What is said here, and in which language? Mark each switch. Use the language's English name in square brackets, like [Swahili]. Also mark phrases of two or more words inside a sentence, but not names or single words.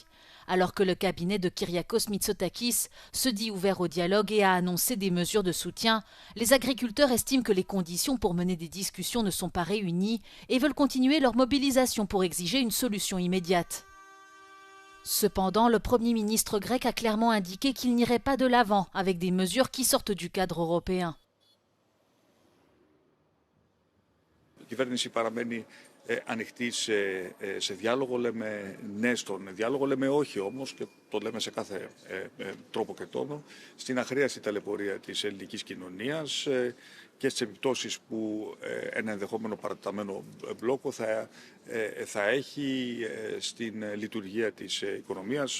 [French] Alors que le cabinet de Kyriakos Mitsotakis se dit ouvert au dialogue et a annoncé des mesures de soutien, les agriculteurs estiment que les conditions pour mener des discussions ne sont pas réunies et veulent continuer leur mobilisation pour exiger une solution immédiate. Cependant, le Premier ministre grec a clairement indiqué qu'il n'irait pas de l'avant avec des mesures qui sortent du cadre européen. [Greek] Η κυβέρνηση παραμένει ανοιχτοί σε διάλογο, λέμε ναι στον διάλογο, λέμε όχι όμως, και το λέμε σε κάθε τρόπο και τόνο, στην αχρίαστη ταλαιπωρία της ελληνικής κοινωνίας και στις επιπτώσεις που ένα ενδεχόμενο παρατεταμένο μπλόκο θα έχει στην λειτουργία της οικονομίας.